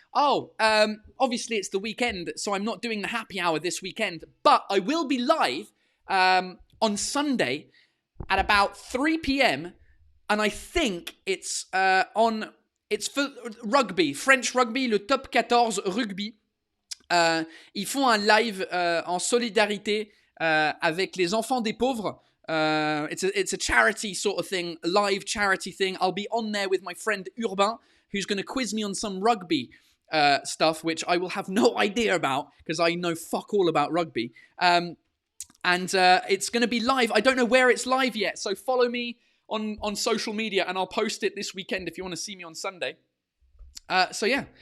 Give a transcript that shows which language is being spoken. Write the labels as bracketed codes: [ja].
[en] Oh, obviously it's the weekend, so I'm not doing the happy hour this weekend, but I will be live on Sunday at about 3 p.m. and I think it's for rugby, French rugby, le top 14 rugby. [fr] Ils font un live en solidarité avec les enfants des pauvres. [en] It's a charity sort of thing, a live charity thing. I'll be on there with my friend Urbain, who's going to quiz me on some rugby stuff, which I will have no idea about because I know fuck all about rugby. And it's going to be live. I don't know where it's live yet, so follow me on social media and I'll post it this weekend if you want to see me on Sunday. So yeah.